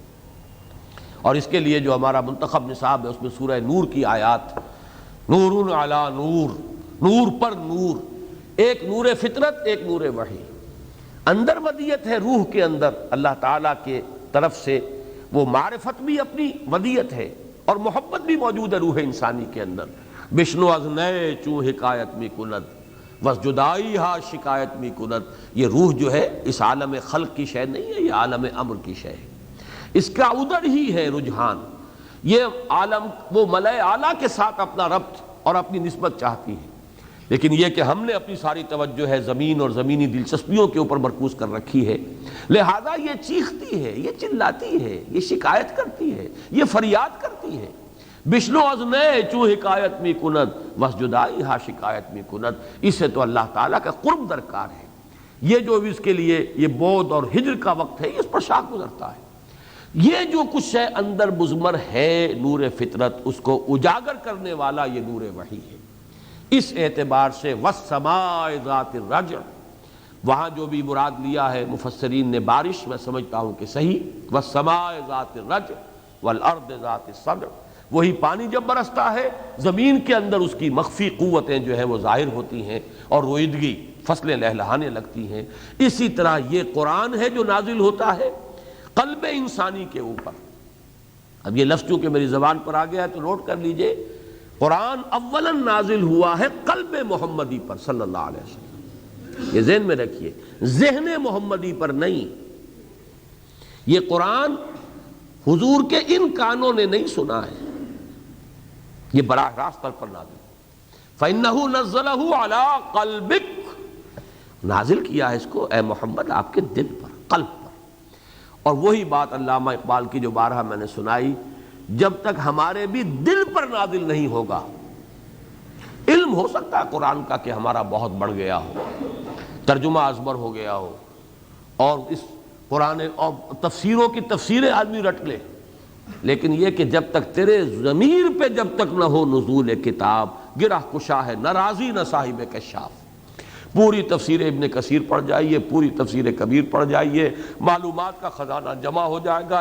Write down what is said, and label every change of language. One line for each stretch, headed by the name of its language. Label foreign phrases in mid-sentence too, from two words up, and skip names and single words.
Urdu: اور اس کے لیے جو ہمارا منتخب نصاب ہے اس میں سورہ نور کی آیات،
Arabic: نور علی نور،
Urdu: نور پر نور، ایک نور فطرت، ایک نور وحی، اندر ودیت ہے روح کے اندر اللہ تعالیٰ کے طرف سے، وہ معرفت بھی اپنی ودیت ہے اور محبت بھی موجود ہے روح انسانی کے اندر۔
Persian: بشنو از نئے چوں حکایت می کند وس جدائی ہا شکایت می کند،
Urdu: یہ روح جو ہے اس عالم خلق کی شے نہیں ہے، یہ عالم امر کی شے ہے، اس کا ادھر ہی ہے رجحان، یہ عالم وہ ملائے اعلیٰ کے ساتھ اپنا ربط اور اپنی نسبت چاہتی ہے، لیکن یہ کہ ہم نے اپنی ساری توجہ ہے زمین اور زمینی دلچسپیوں کے اوپر مرکوز کر رکھی ہے، لہذا یہ چیختی ہے، یہ چلاتی ہے، یہ شکایت کرتی ہے، یہ فریاد کرتی ہے۔
Persian: بشنو از نئے چوں حکایت می کند وس جدائی ہا شکایت می کند،
Urdu: اس سے تو اللہ تعالیٰ کا قرب درکار ہے، یہ جو بھی اس کے لیے یہ بود اور ہجر کا وقت ہے اس پر شاک گزرتا ہے، یہ جو کچھ ہے اندر مضمر ہے نور فطرت، اس کو اجاگر کرنے والا یہ نور وحی ہے۔ اس اعتبار سے
Arabic: والسماء ذات الرجع،
Urdu: وہاں جو بھی مراد لیا ہے مفسرین نے بارش، میں سمجھتا ہوں کہ صحیح،
Arabic: والسماء ذات الرجع والارض ذات الصدع،
Urdu: وہی پانی جب برستا ہے زمین کے اندر اس کی مخفی قوتیں جو ہیں وہ ظاہر ہوتی ہیں اور رویدگی، فصلیں لہلہانے لگتی ہیں۔ اسی طرح یہ قرآن ہے جو نازل ہوتا ہے قلب انسانی کے اوپر۔ اب یہ لفظ چونکہ میری زبان پر آ گیا ہے تو نوٹ کر لیجئے، قرآن اولاً نازل ہوا ہے قلب محمدی پر
Arabic: صلی اللہ علیہ وسلم،
Urdu: یہ ذہن میں رکھیے، ذہن محمدی پر نہیں۔ یہ قرآن حضور کے ان کانوں نے نہیں سنا ہے، یہ براہ راست پر نازل،
Arabic: فَإِنَّهُ نَزَّلَهُ عَلَىٰ قَلْبِكَ،
Urdu: نازل کیا ہے اس کو اے محمد آپ کے دل پر، قلب پر۔ اور وہی بات علامہ اقبال کی جو بارہا میں نے سنائی، جب تک ہمارے بھی دل پر نازل نہیں ہوگا، علم ہو سکتا ہے قرآن کا کہ ہمارا بہت بڑھ گیا ہو، ترجمہ ازبر ہو گیا ہو، اور اس قرآن اور تفسیروں کی تفسیریں آدمی رٹ لے، لیکن یہ کہ جب تک تیرے ضمیر پہ جب تک نہ ہو نزول کتاب، گرہ کشا ہے نہ راضی نہ صاحب کشاف، پوری تفسیر ابن کثیر پڑھ جائیے، پوری تفسیر کبیر پڑھ جائیے، معلومات کا خزانہ جمع ہو جائے گا۔